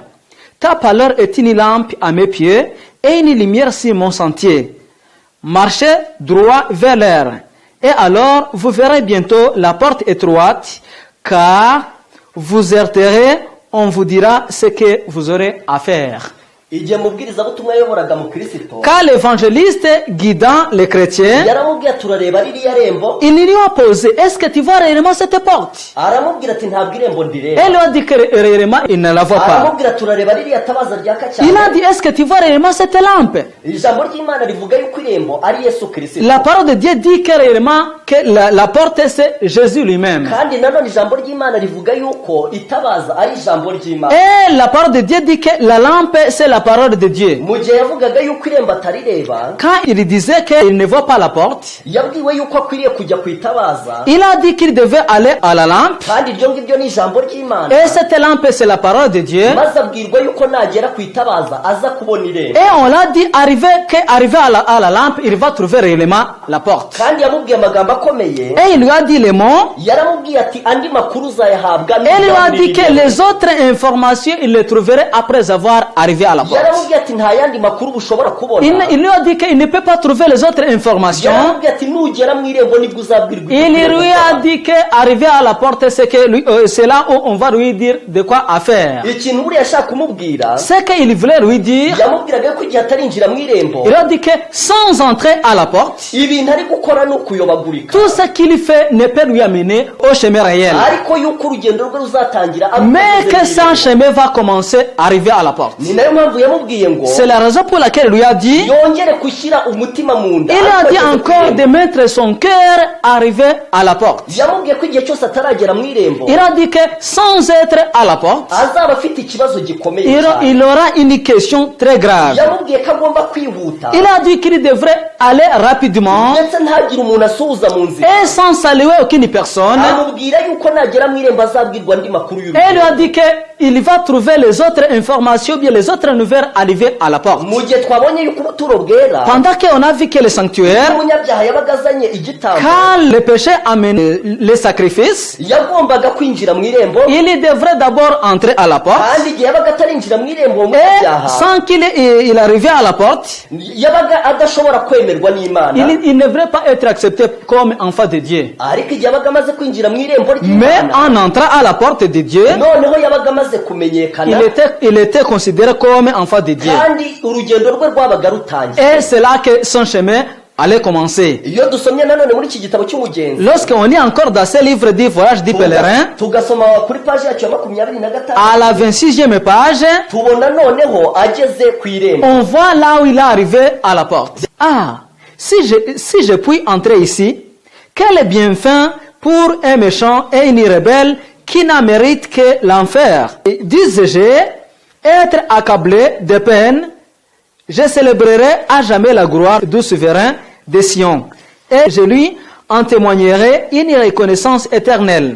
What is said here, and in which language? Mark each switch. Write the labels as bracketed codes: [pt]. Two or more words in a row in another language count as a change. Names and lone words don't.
[fr] Ta pâleur est une lampe à mes pieds et une lumière sur mon sentier. Marchez droit vers l'air. Et alors, vous verrez bientôt la porte étroite, car vous heurterez, on vous dira ce que vous aurez à faire. [rw] igihe mubwirizabutumwa yayoboraga mu Kristo, [fr] Car l'évangéliste guidant les chrétiens, [rw] yaramubwira turareba ririya rembo, [fr] il lui a posé, est-ce que tu vois réellement cette porte? [rw] aramubwira ati ntabwo irembo ndireba, [fr] Elle lui a dit que réellement il ne la voit pas. [rw] aramubwira turareba ririya tabaza ryaka cyane. [fr] Il a dit, est-ce que tu vois réellement cette lampe? [rw] Ijambo ry'Imana rivuga yuko irembo ari Yesu Kristo, [fr] La parole de Dieu dit que réellement que la porte c'est Jésus lui-même. [rw] kandi nanone ijambo ry'Imana rivuga yuko itabaza ari ijambo ry'Imana. [fr] Et la parole de Dieu dit que la lampe c'est la parole de Dieu. [rw] Mu gihe yavugaga yuko irembo atarireba, [fr] Quand il disait qu'il ne voit pas la porte, [rw] yabwiwe yuko akwiriye kujya ku itabaza, [fr] il a dit qu'il devait aller à la lampe. [rw] kandi iryo ngiryo ni ijambo ry'Imana. [fr] Et cette lampe c'est la parole de Dieu. [rw] Maze abwirwa yuko nagera ku itabaza aza kubona irembo, [fr] Et on l'a dit, arrivé à la lampe, il va trouver réellement la porte. [rw] kandi yamubwiye amagambo akomeye. [fr] Et il lui a dit les mots. [rw] Yaramubwiye ati andi makuru uzayahabwa [fr] Et il lui a dit que [rw] n'ibigambiriye. [fr] les autres informations, il les trouverait après avoir arrivé à la porte. [rw] Yaramubwiye ati nta yandi makuru bushobora kubona. [fr] Il lui a dit qu'il ne peut pas trouver les autres informations. [rw] Yaramubwiye ati nugera mu irembo nibwo uzabwirwa [fr] Il [rw] ibyo [fr] lui a dit qu'arriver à la porte, c'est là où on va lui dire de quoi à faire. [rw] ikintu buriya ashaka kumubwira, [fr] Ce qu'il voulait lui dire, [rw] yamubwiraga ko igihe atarinjira mu irembo, [fr] il a dit que sans entrer à la porte, [rw] ibintu ari gukora ni ukuyobagurika, [fr] tout ce qu'il fait ne peut lui amener au chemin réel. [rw] ariko yuko urugendo rwe ruzatangira ari [fr] Mais [rw] uko [fr] que [rw] ageze mu [fr] son [rw] irembo. [fr] chemin va commencer à arriver à la porte. [rw] Ni nayo mpamvu yamubwiye ngo [fr] C'est la raison pour laquelle il lui a dit, [rw] yongere gushyira umutima mu nda, [fr] il a [rw] ariko [fr] dit [rw] ageze ku [fr] encore [rw] irembo. [fr] de mettre son cœur à arriver à la porte. [rw] Yamubwiye ko igihe cyose ataragera mu irembo [fr] Il a dit que sans être à la porte, [rw] azaba afite ikibazo gikomeye cyane. [fr] il aura une question très grave. [rw] Yamubwiye ko agomba kwihuta, [fr] Il a dit qu'il devrait aller rapidement [rw] ndetse ntagire umuntu asuhuza mu nzira. [fr] et sans saluer aucune personne. [rw] Amubwira yuko nagera mu irembo azabwirwa andi makuru [fr] Et il lui a [rw] y'urugendo. [fr] dit qu'il va trouver les autres informations, bien les autres nouvelles arriver à la porte. [rw] Mu gihe twabonye yuko ubuturo bwera [fr] Pendant qu'on a vu que le sanctuaire, [rw] umunyabyaha yabaga azanye igitambo, [fr] quand le péché amène les sacrifices, [rw] yagombaga kwinjira mu irembo, [fr] il devrait d'abord entrer à la porte. [rw] kandi igihe yabaga atarinjira mu irembo uwo [fr] Et [rw] munyabyaha [fr] sans qu'il arrive à la porte, [rw] yabaga adashobora kwemerwa n'Imana, [fr] il ne devrait pas être accepté comme enfant de Dieu. [rw] ariko igihe yabaga amaze kwinjira mu irembo [fr] Mais [rw] ry'Imana, [fr] en entrant à la porte de Dieu, [rw] noneho yabaga amaze kumenyekana, [fr] il était considéré comme enfant de Dieu. [rw] kandi urugendo rwe rwabaga rutangiye. [fr] Et c'est là que son chemin allait commencer. [rw] Iyo dusomye nanone muri iki gitabo cy'umugenzi, [fr] Lorsqu'on lit encore dans ce livre du voyage du pèlerin, [rw] tugasoma kuri paji yacu ya 25, [fr] à la 26e page, [rw] tubona noneho ageze ku irembo. [fr] on voit là où il est arrivé à la porte. Ah, si je puis entrer ici, quel bienfait pour un méchant et une rebelle qui n'a mérite que l'enfer. Disais-je, être accablé de peine, je célébrerai à jamais la gloire du souverain de Sion, et je lui en témoignerai une reconnaissance éternelle.